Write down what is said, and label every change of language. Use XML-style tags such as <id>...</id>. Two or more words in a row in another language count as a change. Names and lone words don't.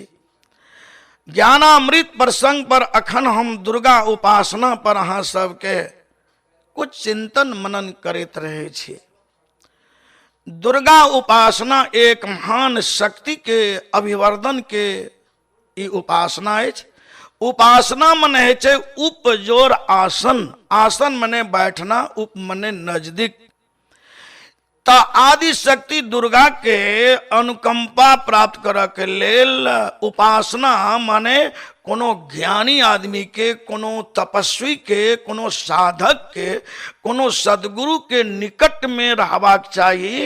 <mai>ज्ञानामृत प्रसंग पर अखन हम दुर्गा उपासना पर अहाँ सबके कुछ चिंतन मनन करैत रहे छी। दुर्गा उपासना एक महान शक्ति के अभिवर्धन के ई उपासना अछि। उपासना मने है छे उपजोर आसन, आसन मने बैठना, उप मने नजदीक। ता आदि शक्ति दुर्गा के अनुकंपा प्राप्त करऽ के लेल उपासना माने कोनो ज्ञानी आदमी के, कोनो तपस्वी के, कोनो साधक के, कोनो सदगुरु के निकट में रहबाक चाहिए।</mai>